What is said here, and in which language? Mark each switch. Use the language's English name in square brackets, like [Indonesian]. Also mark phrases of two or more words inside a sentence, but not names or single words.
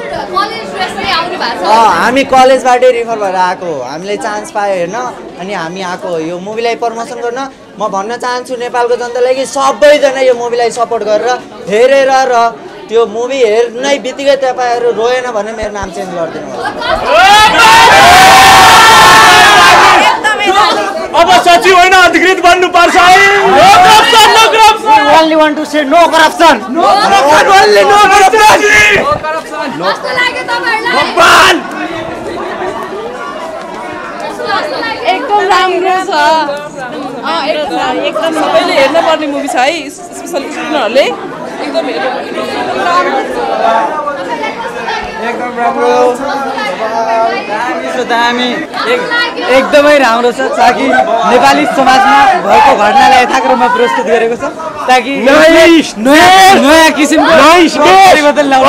[Nepali] हामी कलेजबाटै रिफर भएर आएको हामीले चान्स पायो हेर्न अनि हामी आएको यो मुभीलाई प्रमोसन गर्न म भन्न चाहन्छु नेपालको जनतालाई कि सबैजना यो मुभीलाई सपोर्ट गरेर हेरेर र त्यो मुभी हेर्नै बित्तिकै तपाईँहरू रोएन भने मेरो नाम चेन्ज गरिदिनु अब सचिव होइन अधिकृत बन्नुपर्छ [English] only want to say no corruption only no corruption [Nepali] एकदम राम्रो छ एकदम सबैले हेर्न पर्ने मुभी छ है [English] specially students [Nepali] एकदम एकदम राम्रो दामी एकदमै राम्रो छ ताकि नेपाली समाजमा भएको घटनालाई यथाक्रममा प्रस्तुत गरेको छ ताकि नयाँ किसिमको परिवर्तन ल्याउनु